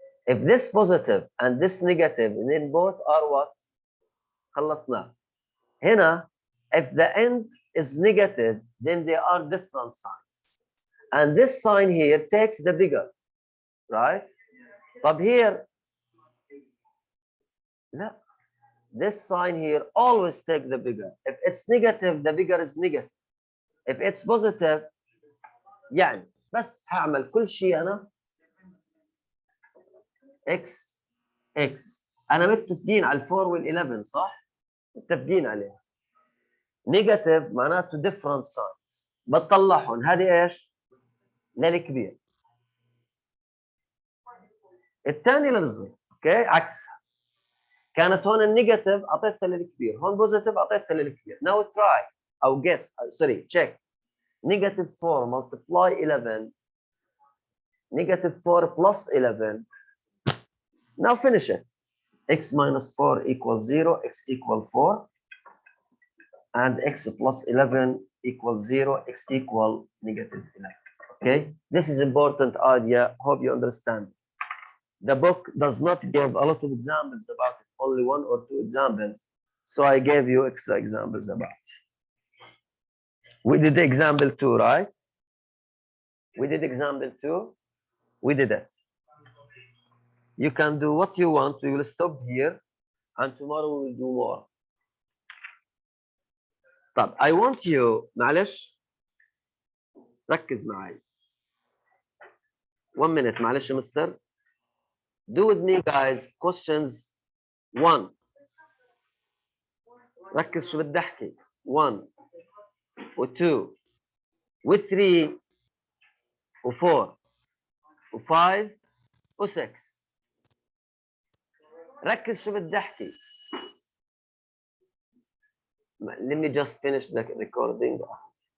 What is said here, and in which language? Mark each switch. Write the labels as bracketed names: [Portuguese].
[English] if this positive and this negative then both are what [Arabic] خلصنا هنا [English] if the end is negative then they are different signs and this sign here takes the bigger right طب here لا this sign here always take the bigger. If it's negative, the bigger is negative. If it's positive, [Arabic] يعني بس هعمل كل شيء أنا x x. أنا متفقين على 4 وال 11 صح؟ متفقين عليها. [English] Negative [Arabic] معناته [English] different signs. [Arabic] بتطلعهم هذه إيش؟ للكبير. الثاني للصغير. أوكي؟ عكسها. كانت هون النيجاتيف اعطيتها للكبير [English] هون بوزيتيف اعطيتها للكبير now try او guess sorry check negative 4 multiply 11 negative 4 plus 11 now finish it x minus 4 equals 0 x equal 4 and x plus 11 equals 0 x equal negative 11 okay this is important idea hope you understand the book does not give a lot of examples about it only 1 or 2 examples. So I gave you extra examples about it. We did example 2, right? We did example 2. We did it. You can do what you want. We will stop here and tomorrow we will do more. [Arabic] طب [English] I want you [Arabic] معلش ركز معي. [English] 1 minute [Arabic] معلش يا مستر. [English] Do with me guys questions 1. [Arabic] ركز شو بدي احكي 1 و2 و3 و4 و5 و6 ركز شو بدي احكي [English] let me just finish the recording